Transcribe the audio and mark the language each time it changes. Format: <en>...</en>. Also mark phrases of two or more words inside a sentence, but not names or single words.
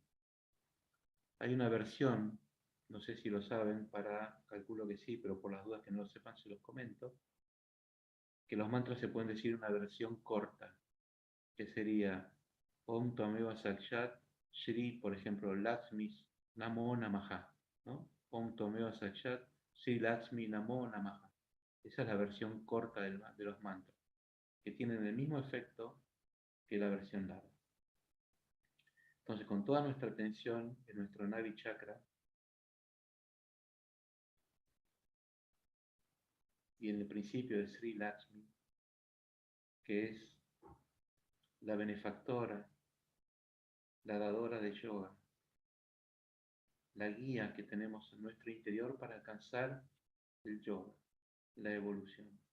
<es>Hay una versión, no sé si lo saben, calculo que sí, pero por las dudas que no lo sepan se los comento, que los mantras se pueden decir en una versión corta, que sería</es> <sa>ॐ त्वमेव साक्षात् श्री,</sa> <es>por ejemplo,</es> <sa>लक्ष्मी नमो नमः, ¿no? ॐ त्वमेव साक्षात् श्री लक्ष्मी नमो नमः.</sa> <es>Esa es la versión corta de los mantras, que tienen el mismo efecto que la versión larga. Entonces, con toda nuestra atención en nuestro Navi Chakra y en el principio de Sri Lakshmi, que es la benefactora, la dadora de yoga, la guía que tenemos en nuestro interior para alcanzar el yoga, la evolución.</es>